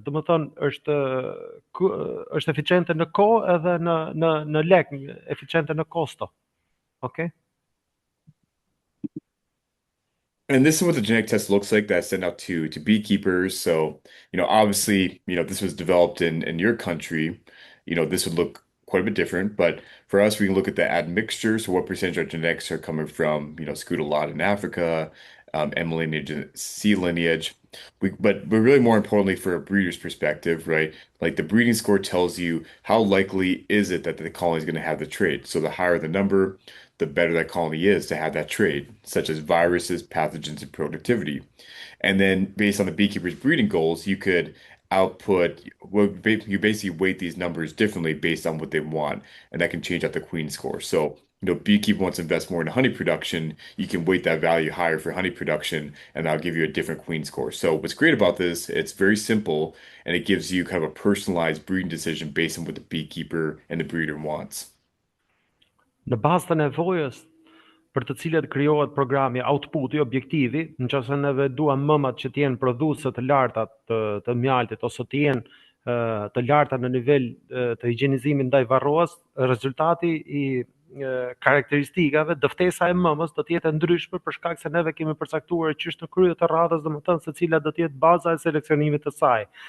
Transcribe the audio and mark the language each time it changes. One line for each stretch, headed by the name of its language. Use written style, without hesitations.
Albanian: Domethënë është eficiente në kohë edhe në lek, eficiente në kosto.
English: Okay? And this is what the genetic test looks like that I sent out to beekeepers. So, obviously, this was developed in your country. This would look quite a bit different. But for us, we can look at the admixture. So what percentage of genetics are coming from, Scutelot in Africa, M lineage, C lineage. But really more importantly for a breeder's perspective, right? Like the breeding score tells you how likely is it that the colony is going to have the trait. So the higher the number, the better that colony is to have that trait, such as viruses, pathogens, and productivity. And then based on the beekeeper's breeding goals, you could output, well, you basically weight these numbers differently based on what they want, and that can change out the queen score. So, beekeeper wants to invest more in honey production, you can weight that value higher for honey production, and that'll give you a different queen score. So, what's great about this, it's very simple, and it gives you kind of a personalized breeding decision based on what the beekeeper and the breeder wants.
Albanian: Në bazë të nevojës për të cilët krijohet programi, outputi, objektivi, nëse neve duam mëmat që të jenë prodhuese të larta të mjaltit ose të jenë të larta në nivel të higjienizimit ndaj varroas, rezultati i karakteristikave, dëftesa e mëmës do të jetë e ndryshme për shkak se neve kemi përcaktuar që është në krye të radhës, domethënë se cila do të jetë baza e seleksionimit të saj.